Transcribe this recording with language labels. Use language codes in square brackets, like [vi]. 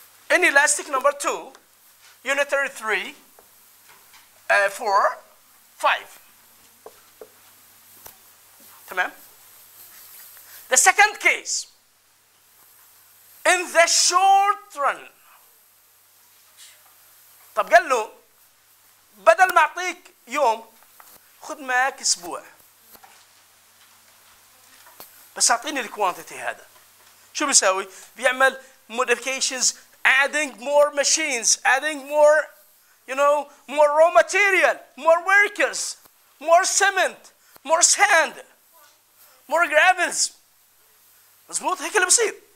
[en] Inelastic number 2, unitary 3, 4, 5. [ar] تمام. [en] The second case, in the short run. [ar] طب قال له بدل ما اعطيك يوم خذ معك اسبوع، بس اعطيني الكوانتيتي هذا. شو بيساوي؟ بيعمل [en] modifications, adding more machines, adding more, more raw material, more workers, more cement, more sand, more gravels. [ar] مظبوط؟ هيك اللي بصير.